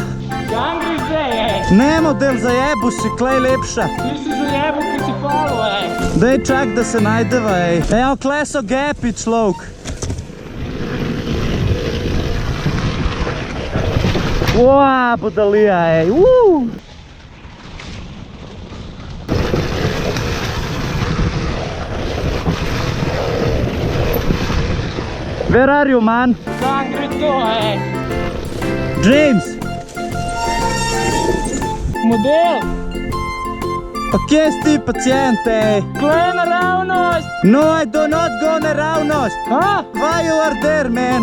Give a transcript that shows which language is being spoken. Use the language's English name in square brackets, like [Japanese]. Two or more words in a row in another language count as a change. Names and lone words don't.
[Slovenian] Kam greš zdaj, ej? Ne model, zajebu si, klej lepša. Ti si zajebil, ki si palo, ej. Dej čak, da se najdeva, ej. Evo, kle so gepi, človek. Uaa, budalija, ej. [English] Where are you, man? [Slovenian] Kam gre to, ej? James! Model, Pa kje si ti, pacijent, ej? klej naravnost. [English] No, I do not go naravnost. Ha? Why you are there, man?